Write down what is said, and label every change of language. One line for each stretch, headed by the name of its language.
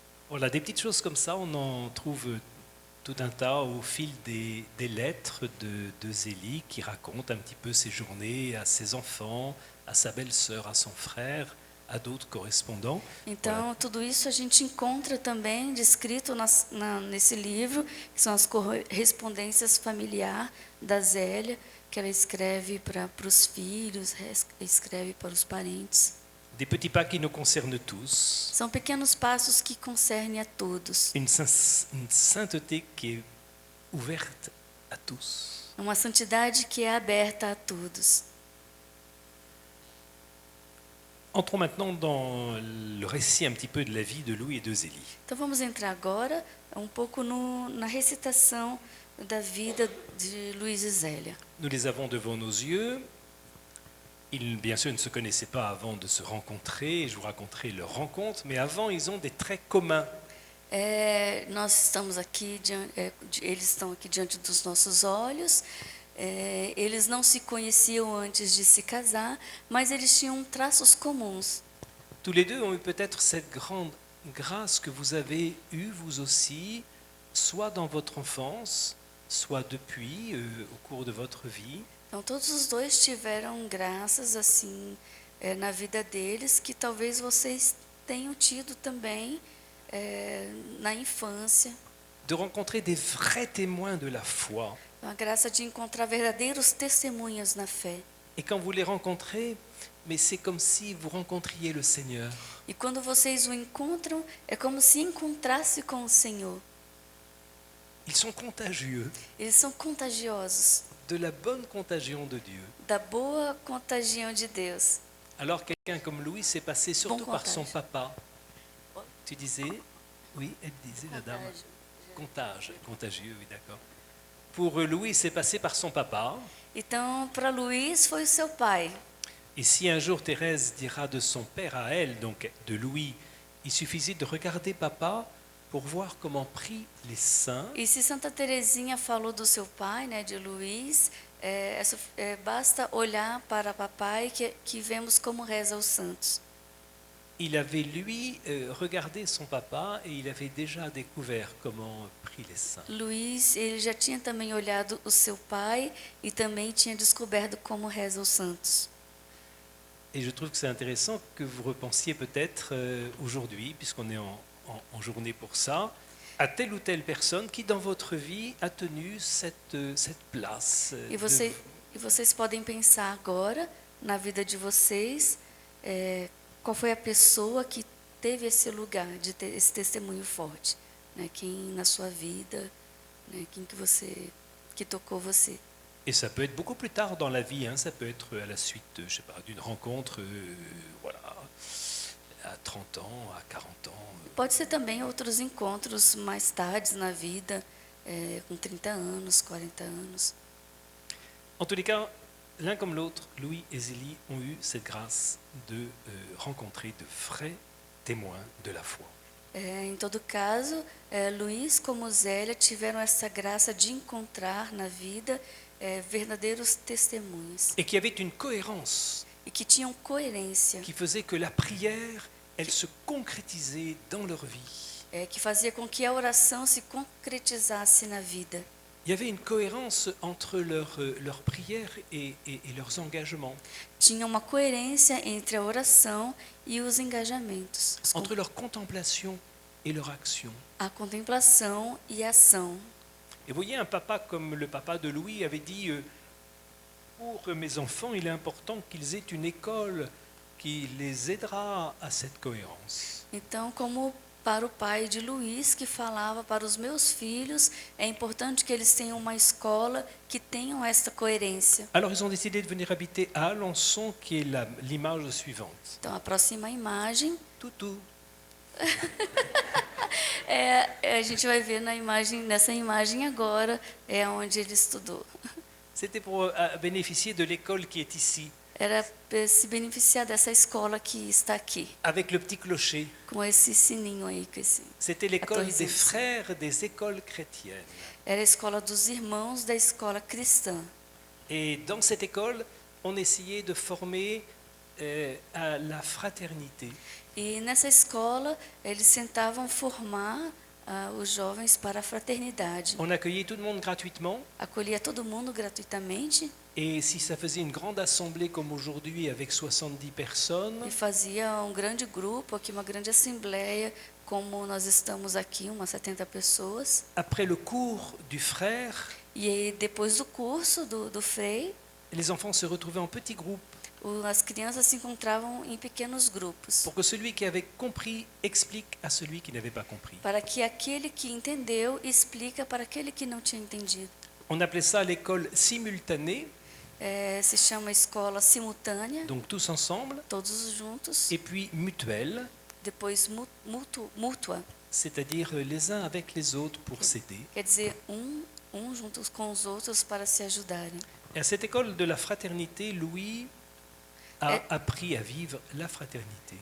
French: Voilà, des petites choses comme ça, on en trouve tout un tas au fil des lettres de Zélie qui raconte un petit peu ses journées à ses enfants, à sa belle-sœur, à son frère, à d'autres correspondants.
Portuguese: Então, tudo isso a gente encontra também descrito nesse livro, que são as correspondências familiares da Zélia, que ela escreve para os filhos, escreve para os parentes.
French: Des petits pas qui nous concernent tous.
Portuguese: São pequenos passos que concernem a todos.
French: Une sainteté qui est ouverte à tous.
Portuguese: Uma santidade que é aberta a todos.
French: Entrons maintenant dans le récit un petit peu de la vie de Louis et de Zélie.
Portuguese: Então vamos entrar agora um pouco na recitação da vida de Luís e Zélia.
French: Nous les avons devant nos yeux. Ils, bien sûr, ne se connaissaient pas avant de se rencontrer. Je vous raconterai leur rencontre, mais avant, ils ont des traits communs.
Portuguese: Nós estamos aqui, eles estão aqui diante dos nossos olhos. Eles não se conheciam antes de se casar, mas eles tinham traços comuns.
French: Tous les deux ont eu peut-être cette grande grâce que vous avez eue, vous aussi, soit dans votre enfance, soit depuis, au cours de votre vie.
Portuguese: Então, todos os dois tiveram graças assim na vida deles, que talvez vocês tenham tido também na infância.
French: De rencontrer des vrais témoins de la foi.
Portuguese: A graça de encontrar verdadeiros testemunhas na fé.
French: Et quand vous les rencontrez, mais c'est comme si vous rencontriez le Seigneur.
Portuguese: E quando vocês o encontram, é como se encontrasse com o Senhor.
French: Ils sont contagieux.
Portuguese: Eles são contagiosos.
French: De la bonne contagion de Dieu.
Portuguese: Da boa contagião de Deus.
French: Alors quelqu'un comme Louis s'est passé surtout par son papa. Tu disais, oui, elle disait la dame. Contagieux, oui, d'accord. Pour Louis, c'est passé par son papa.
Portuguese: Então, para Luís foi o seu pai.
French: Et si un jour Thérèse dira de son père à elle, donc de Louis, il suffisait de regarder papa pour voir comment prient les saints.
Portuguese: E se Santa Teresinha falou do seu pai, né, de Luís, Basta olhar para papai que vemos como reza os santos.
French: Il avait, lui, regardé son papa et il avait déjà découvert comment prient les saints.
Portuguese: Luiz, ele já tinha também olhado o seu pai e também tinha descoberto como reza os santos.
French: Et je trouve que c'est intéressant que vous repensiez peut-être aujourd'hui, puisqu'on est en journée pour ça, à telle ou telle personne qui dans votre vie a tenu cette place.
Portuguese: E vocês podem pensar agora, na vida de vocês, qual foi a pessoa que teve esse lugar, de ter esse testemunho forte. Né? Quem na sua vida, né? Quem que tocou você.
French: Et ça peut être beaucoup plus tard dans la vie, hein, ça peut être à la suite, je sais pas, d'une rencontre, voilà, à 30 ans, à 40 ans.
Portuguese: Pode ser também outros encontros mais tarde na vida, com 30 anos, 40 anos.
French: En tous les cas, l'un comme l'autre, Louis et Zélie ont eu cette grâce de rencontrer de vrais témoins de la foi.
Portuguese: Em todo caso, Luiz como Zélia tiveram essa graça de encontrar na vida verdadeiros testemunhos.
French: Et qui avaient une cohérence.
Portuguese: E que tinham coerência.
French: Qui faisait que la prière, elle se concrétisait dans leur vie.
Portuguese: Que fazia com que a oração se concretizasse na vida.
French: Il y avait une cohérence entre leur prière et leurs engagements.
Portuguese: Tinha uma coerência entre a oração e os engajamentos.
French: Entre leur contemplation et leur action.
Portuguese: A contemplação e a ação.
French: Et vous voyez, un papa comme le papa de Louis avait dit pour mes enfants, il est important qu'ils aient une école qui les aidera à cette cohérence.
Portuguese: Então, como para o pai de Luiz, que falava para os meus filhos, é importante que eles tenham uma escola que tenham esta coerência.
French: Alors ils ont décidé de venir habiter à Alençon, qui est l'image suivante.
Portuguese: Então, a próxima imagem. Toutou. A gente vai ver nessa imagem agora, onde ele estudou.
French: C'était pour bénéficier de l'école qui est ici.
Portuguese: Era se beneficiar dessa escola que está aqui.
French: Avec le petit clocher.
Portuguese: Com esse sininho aí.
French: C'était l'école des frères des écoles chrétiennes.
Portuguese: Era a escola dos irmãos da escola cristã.
French: Et dans cette école, on essayait de former à la fraternité.
Portuguese: E nessa escola, eles tentavam formar os jovens para a fraternidade.
French: On accueillait tout le monde gratuitement.
Portuguese: Acolhia todo mundo gratuitamente.
French: Et si ça faisait une grande assemblée comme aujourd'hui avec 70 personnes,
Portuguese: E fazia grande grupo aqui, uma grande assembleia, como nós estamos aqui, umas 70 pessoas.
French: après le cours du frère,
Portuguese: E aí, depois do curso do Frei,
French: les enfants se retrouvaient en petits groupes
Portuguese: as crianças se encontravam em pequenos grupos.
French: pour que celui qui avait compris explique à celui qui n'avait pas compris.
Portuguese: Para que aquele que entendeu explica para aquele que não tinha entendido.
French: On appelait ça l'école simultanée,
Portuguese: Se chama escola simultânea,
French: donc tous ensemble,
Portuguese: todos juntos.
French: et puis mutuelle,
Portuguese: Depois mútua,
French: c'est-à-dire les uns avec les autres pour s'aider.
Portuguese: quer dizer juntos com os outros para se ajudarem.
French: Et à cette école de la fraternité, Louis a appris à vivre la fraternité.